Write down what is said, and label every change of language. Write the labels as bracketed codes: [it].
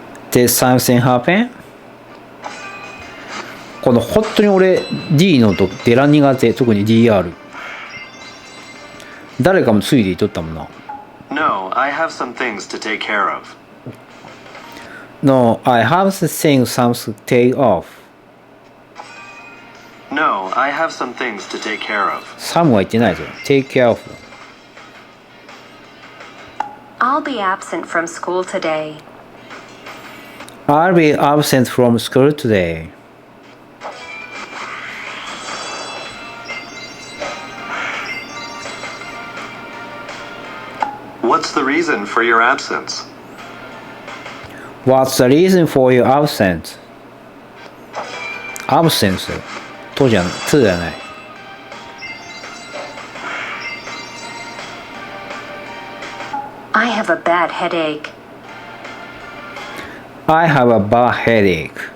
[en] Did something happen? [ja] この本当に俺 D の音出らん苦手。特に DR。誰かもついで言っとったもんな。 [en] No, I have some things to take care of. No, I have to think something to take off. No, I have some things to take care of. Some [ja] は言ってないぞ。 [en] Take care of. I'll be absent from school today. I'll be absent from school today. What's the reason for your absence? What's the reason for your absence? Absence [ja] とじゃとじゃない。 [en] I have a bad headache. I have a bad headache.